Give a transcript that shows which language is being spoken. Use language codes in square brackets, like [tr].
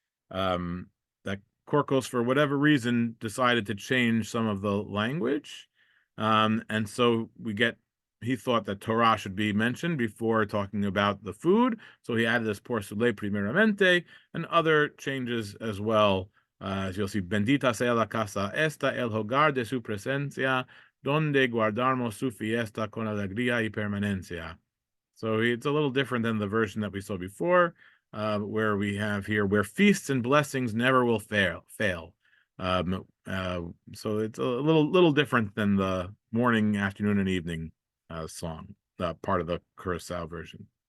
[en] That Korkos, for whatever reason, decided to change some of the language. And so he thought that Torah should be mentioned before talking about the food. So he added this [es] por sule primeramente [en] and other changes as well. As you'll see, [es] bendita sea la casa esta, el hogar de su presencia, donde guardarmos su fiesta con alegría y permanencia. [en] So it's a little different than the version that we saw before, where we have here, where feasts and blessings never will fail. So it's a little different than the morning, afternoon, and evening song, part of the Curacao version.